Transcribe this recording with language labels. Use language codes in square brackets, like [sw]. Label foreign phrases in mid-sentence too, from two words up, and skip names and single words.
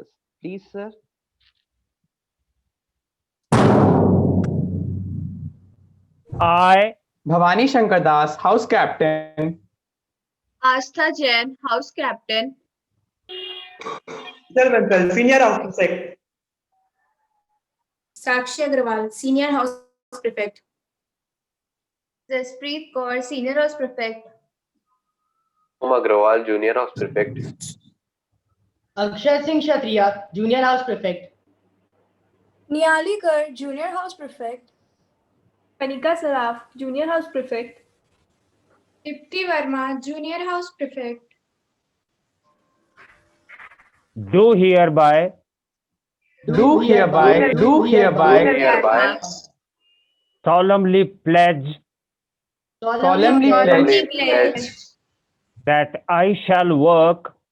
[en] Please, sir. I, Bhavani Shankar Das, House Captain. Astha Jain, House Captain. Senior House Prefect. Sakshi Agrawal, Senior House Prefect. Jaspreet Kaur, Senior House Prefect. Om Agrawal, Junior House Prefect. Akshat Singh Kshatriya, Junior House Prefect. Niali Kar, Junior House Prefect. Kanika Saraf, Junior House Prefect. Deepti Verma, Junior House Prefect. Do hereby solemnly pledge that I shall work